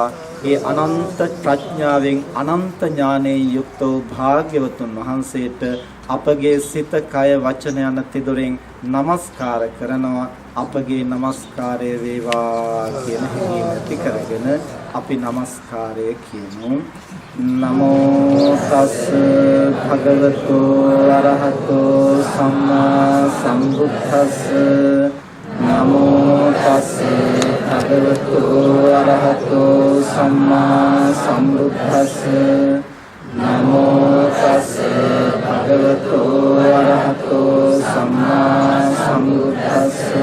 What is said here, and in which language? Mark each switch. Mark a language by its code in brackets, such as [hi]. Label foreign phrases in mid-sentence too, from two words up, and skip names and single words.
[si] ඒ අනන්ත ප්‍රඥාවෙන් අනන්ත ඥානයෙන් යුක්ත වූ භාග්‍යවතුන් වහන්සේට අපගේ සිත කය වචන යන තිදොරෙන් নমස්කාර කරනවා. අපගේ নমස්කාරය වේවා කියන හැඟීම ඇති කරගෙන අපි নমස්කාරය කියමු. [pi] නමෝ තස් භගවතු අරහතෝ සම්මා සම්බුද්දස්ස නමෝ තස් භගවතු අරහතෝ සම්මා සම්බුද්දස්ස නමෝ තස් භගවතු අරහතෝ සම්මා සම්බුද්දස්ස